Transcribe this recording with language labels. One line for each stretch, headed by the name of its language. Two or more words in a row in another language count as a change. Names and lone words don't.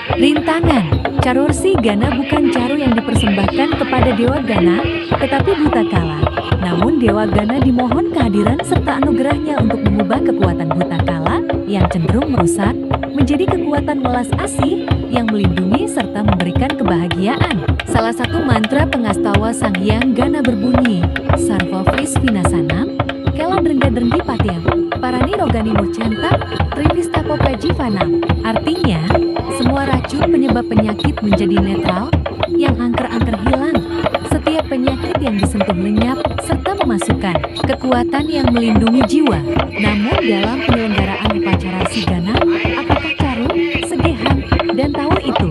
Indonesian: Rintangan, Caru Resi Gana bukan caru yang dipersembahkan kepada Dewa Gana, tetapi Bhutakala. Namun Dewa Gana dimohon kehadiran serta anugerahnya untuk mengubah kekuatan Bhutakala yang cenderung merusak, menjadi kekuatan welas asih yang melindungi serta memberikan kebahagiaan. Salah satu mantra pengastawa Sang Hyang Gana berbunyi,
Sanskrit: Sarva Vis Vinasanam, Kelan Rengga-Drenggi Patyam, Parani Rogani Mucenta, Trivistapo Pejivanam.
Indonesian: Artinya, semua racun penyebab penyakit menjadi netral, yang angker-angker hilang. Setiap penyakit yang disentuh lenyap, serta memasukkan kekuatan yang melindungi jiwa. Namun dalam penyelenggaraan upacara Resi Gana, apakah caru, segehan, dan tawur itu?